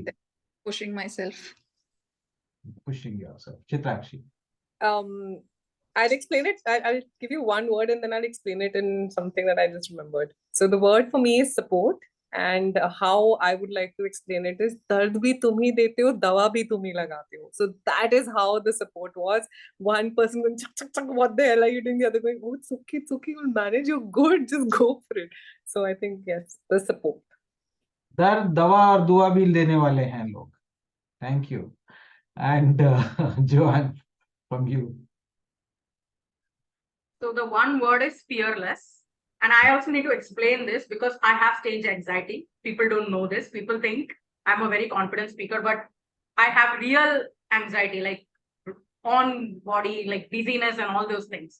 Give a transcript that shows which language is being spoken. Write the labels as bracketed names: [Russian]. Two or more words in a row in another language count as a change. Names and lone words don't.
[English] pushing myself. Pushing yourself. Chitrakshi. I'll explain it. I'll give you one word and then I'll explain it in something that I just remembered. So the word for me is support. And how I would like to explain it is, [Hindi] दर्द भी तुम ही देते हो, दवा भी तुम ही लगाते हो. [English] So that is how the support was. One person going, chak, chak, chak, what the hell are you doing? The other going, oh, it's okay, you'll manage, you're good, just go for it. So I think, yes, the support. [Hindi] दर्द दवा और दुआ भी देने वाले हैं लोग. [English] Thank you. And Joane, from you. So the one word is fearless. And I also need to explain this because I have stage anxiety. People don't know this. People think I'm a very confident speaker, but I have real anxiety, like on body, like dizziness and all those things.